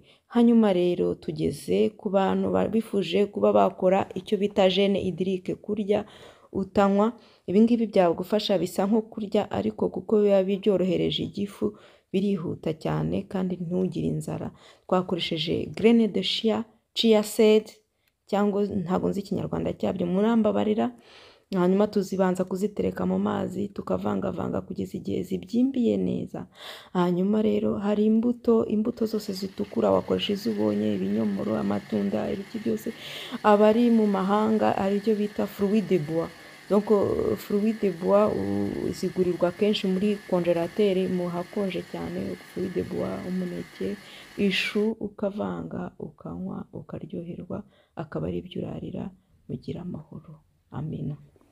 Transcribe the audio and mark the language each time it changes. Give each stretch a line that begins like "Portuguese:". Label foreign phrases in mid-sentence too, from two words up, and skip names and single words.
Kinyarwanda: Hanyuma rero tugeze ku bantu bifuje kuba bakora icyo bita
French: jeûne hydrique,
Kinyarwanda: kurya utanywa. Ibingibi byagufasha, bisa nko kurya, ariko kuko biba byorohereje igifu, birihuta cyane, kandi ntugire inzara. Twakoresheje
French: graine de chia
Kinyarwanda: seed, cyangwa ntabwo nzi ikinyarwanda cyabyo, murambabarira. hanyuma tuzibanza kuzitereka mu mazi tukavangavanga kugeza igihe zibyimbiye neza. Hanyuma rero hari imbuto zose zitukura wakoresha izo ubonye, ibinyomoro, amatunda, ibiki byose. Abari mu mahanga hari ibyo bita
French: fruit de bois.
Kinyarwanda: Donc
French: fruit de bois
Kinyarwanda: zigurirwa kenshi muri konjerateri mu hakonje cyane.
French: Fruit de bois,
Kinyarwanda: umuneke, ishu, ukavanga ukanywa ukaryoherwa, akaba ari ibyo urarira, ugira amahoro. Amina.